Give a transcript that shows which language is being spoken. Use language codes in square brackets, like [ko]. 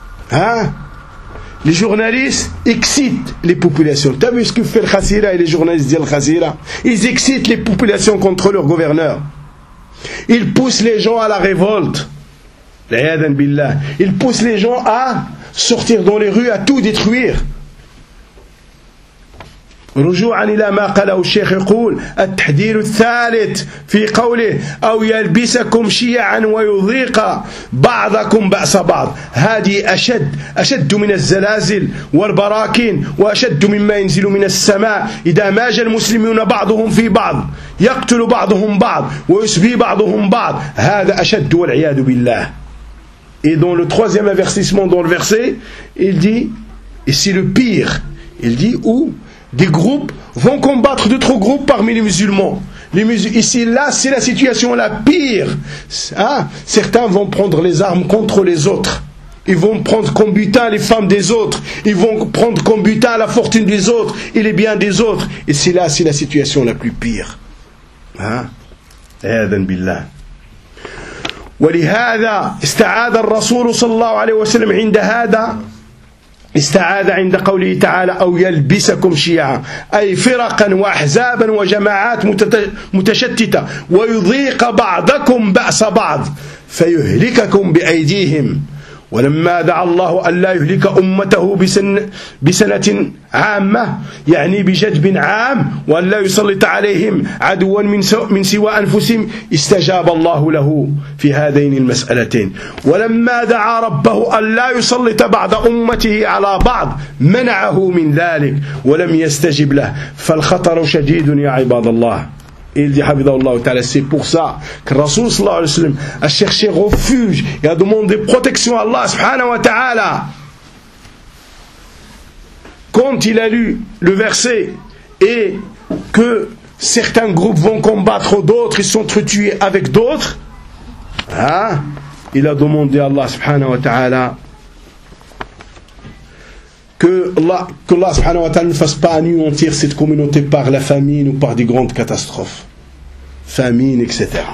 [fr] Hein? Les journalistes excitent les populations. T'as vu ce que fait le Khazira et les journalistes d'Al Khazira? Ils excitent les populations contre leur gouverneur. Ils poussent les gens à la révolte. [ar] L'ayadan billah. [fr] Ils poussent les gens à sortir dans les rues, à tout détruire. [ar] رجوعا الى ما قاله الشيخ يقول التحذير الثالث في قوله او يلبسكم شيعا ويضيق بعضكم باس بعض هذه اشد من الزلازل والبراكين واشد مما ينزل من السماء اذا ماج المسلمون بعضهم في بعض يقتل بعضهم بعض ويسبي بعضهم بعض هذا اشد والعياذ بالله. [fr] Et dans le troisième avertissement dans le verset, il dit, et c'est le pire, il dit, où des groupes vont combattre d'autres groupes parmi les musulmans. Ici, là, c'est la situation la pire. Hein? Certains vont prendre les armes contre les autres. Ils vont prendre comme butin les femmes des autres. Ils vont prendre comme butin la fortune des autres et les biens des autres. Et c'est là, c'est la situation la plus pire. Hein? [ar] ولهذا استعاذ الرسول صلى الله عليه وسلم عند هذا استعاذ عند قوله تعالى أو يلبسكم شيعا أي فرقا وأحزابا وجماعات متشتتة ويضيق بعضكم بأس بعض فيهلككم بأيديهم ولما دعا الله ألا يهلك أمته بسنة عامة يعني بجدب عام وألا يسلط عليهم عدوا من سوى أنفسهم استجاب الله له في هذين المسألتين ولما دعا ربه ألا يسلط بعض أمته على بعض منعه من ذلك ولم يستجب له فالخطر شديد يا عباد الله. [fr] Il dit, Habibullah ta'ala, c'est pour ça que Rasoul sallallahu alayhi wa sallam a cherché refuge et a demandé protection à Allah subhanahu wa ta'ala. Quand il a lu le verset et que certains groupes vont combattre d'autres, ils sont tués avec d'autres, hein, il a demandé à Allah subhanahu wa ta'ala que Allah subhanahu wa ta'ala ne fasse pas anéantir cette communauté par la famine ou par des grandes catastrophes. Famine, etc.